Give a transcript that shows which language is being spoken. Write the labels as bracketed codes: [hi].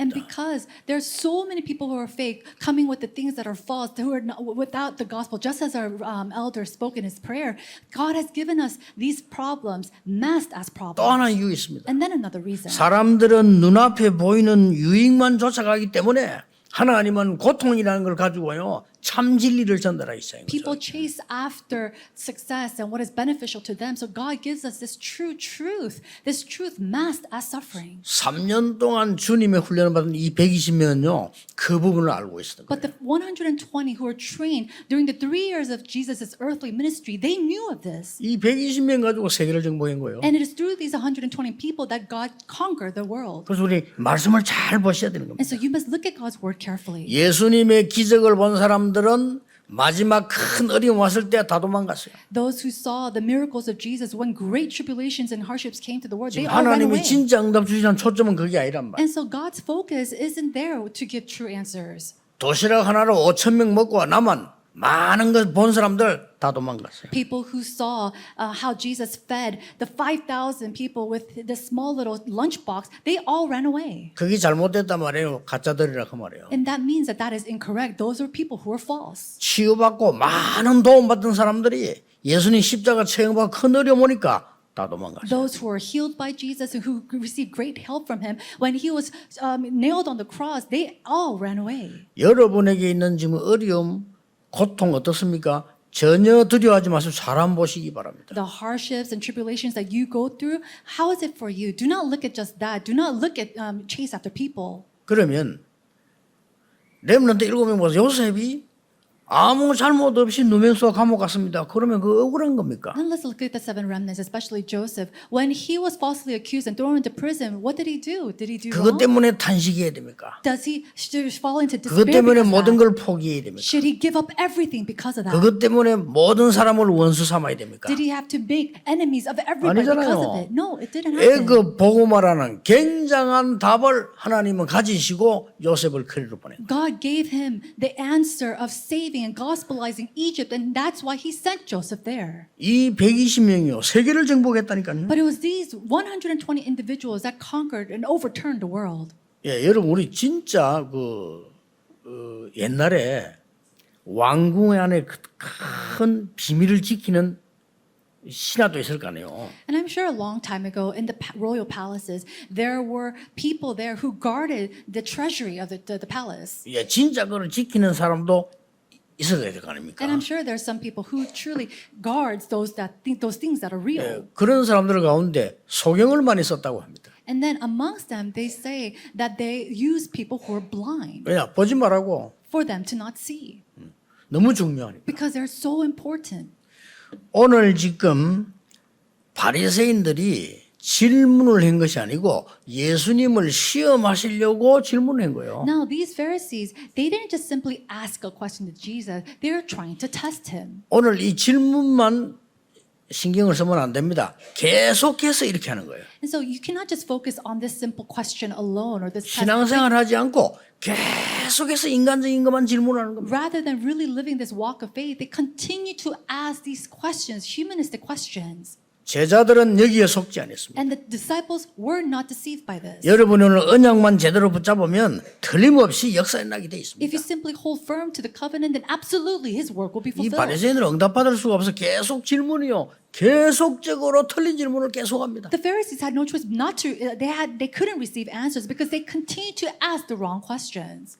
[en] And because there's so many people who are fake coming with the things that are false, who are not, without the gospel, just as our elder spoke in his prayer, God has given us these problems masked as [ko] 또 [en] problems. [ko] 하나 이유 있습니다. [en] And then another reason. [ko] 사람들은 눈앞에 보이는 유익만 쫓아가기 때문에 하나님은 고통이라는 걸 가지고요 참 진리를 전달하기 시작한 [en] People [ko] 거죠. [en] chase after success and what is beneficial to them. So God gives us this true truth, this truth masked as suffering. [ko] 3년 동안 주님의 훈련을 받은 이 120명은요, 그 부분을 알고 있었던 [en] But [ko] 거예요. [en] the 120 who were trained during the 3 years of Jesus' earthly ministry, they knew of this. [ko] 이 120명 가지고 세계를 정복한 거예요. [en] And it is through these 120 people that God conquered the world. [ko] 그래서 우리 말씀을 잘 보셔야 되는 겁니다. [en] And so you must look at God's word carefully. [ko] 예수님의 기적을 본 사람들은 마지막 큰 어려움 왔을 때 다 도망갔어요. [en] Those who saw the miracles of Jesus when great tribulations and hardships came to the world, they all ran [ko] 하나님이 [en] away. [ko] 진짜 응답 주시는 초점은 그게 아니란 말이에요. [en] And so God's focus isn't there to give true answers. [ko] 도시락 하나로 5,000명 먹고 남은 많은 걸 본 사람들 다 도망갔어요. [en] People who saw how Jesus fed the 5,000 people with this small little lunchbox, they all ran away. [ko] 그게 잘못됐단 말이에요. 가짜들이라 그 말이에요. [en] And that means that that is incorrect. Those are people who are false. [ko] 치유받고 많은 도움 받은 사람들이 예수님 십자가 체험받고 큰 어려움 오니까 다 도망갔어요. [en] Those who were healed by Jesus and who received great help from him, when he was nailed on the cross, they all ran away. [ko] 여러분에게 있는 지금 어려움, 고통 어떻습니까? 전혀 두려워하지 마시고 사람 보시기 바랍니다. [en] The hardships and tribulations that you go through, how is it for you? Do not look at just that. Do not look at chase after people. [ko] 그러면 렘넌트 7명 보세요. 요셉이 아무 잘못 없이 누명수와 감옥 갔습니다. 그러면 그 억울한 겁니까? [en] And let's look at the 7 remnants, especially Joseph. When he was falsely accused and thrown into prison, what did he do? Did he do [ko] 그것 때문에 탄식해야 됩니까? [en] Does he fall into [ko] 그것 [en] despair [ko] 때문에 [en] because of [ko] 모든 [en] that? [ko] 걸 포기해야 됩니까? [en] Should he give up everything because of that? [ko] 그것 때문에 모든 사람을 원수 삼아야 됩니까? [en] Did he have to make enemies of everybody because of [ko] 아니잖아요. [en] it? No, it didn't happen. [ko] 애굽 복음화라는 굉장한 답을 하나님은 가지시고 요셉을 그리로 보낸 거예요. [en] God gave him the answer of saving and gospelizing Egypt, and that's why he sent Joseph there. [ko] 이 120명이요 세계를 정복했다니까요. [en] But it was these 120 individuals that conquered and overturned the world. [ko] 예, 여러분 우리 진짜 옛날에 왕궁 안에 큰 비밀을 지키는 신하도 있을 거 아니에요. [en] And I'm sure a long time ago in the royal palaces, there were people there who guarded the treasury of the palace. [ko] 예, 진짜 그걸 지키는 사람도 있어야 될 거 아닙니까? [en] And I'm sure there's some people who truly guards those things that are real. [ko] 예, 그런 사람들 가운데 소경을 많이 썼다고 합니다. [en] And then amongst them, they say that they use people who are blind [ko] 왜냐 보지 말라고 [en] for them to not see [ko] 너무 중요하니까. [en] because they're so important. [ko] 오늘 지금 바리새인들이 질문을 한 것이 아니고 예수님을 시험하시려고 질문한 거예요. [en] Now, these Pharisees, they didn't just simply ask a question to Jesus, they were trying to test him. [ko] 오늘 이 질문만 신경을 쓰면 안 됩니다. 계속해서 이렇게 하는 거예요. [en] And so you cannot just focus on this simple question alone or this test. [ko] 신앙생활 하지 않고 계속해서 인간적인 것만 질문하는 겁니다. [en] Rather than really living this walk of faith, they continue to ask these questions, humanistic questions. [ko] 제자들은 여기에 속지 않았습니다. [en] And the disciples were not deceived by this. [ko] 여러분이 오늘 언약만 제대로 붙잡으면 틀림없이 역사에 나게 돼 [en] If [ko] 있습니다. [en] you simply hold firm to the covenant, then absolutely his work will be [ko] 이 [en] fulfilled. [ko] 바리새인들은 응답받을 수가 없어 계속 질문이요. 계속적으로 틀린 질문을 계속합니다. [en] The Pharisees had no choice not to. They couldn't receive answers because they continued to ask the wrong questions.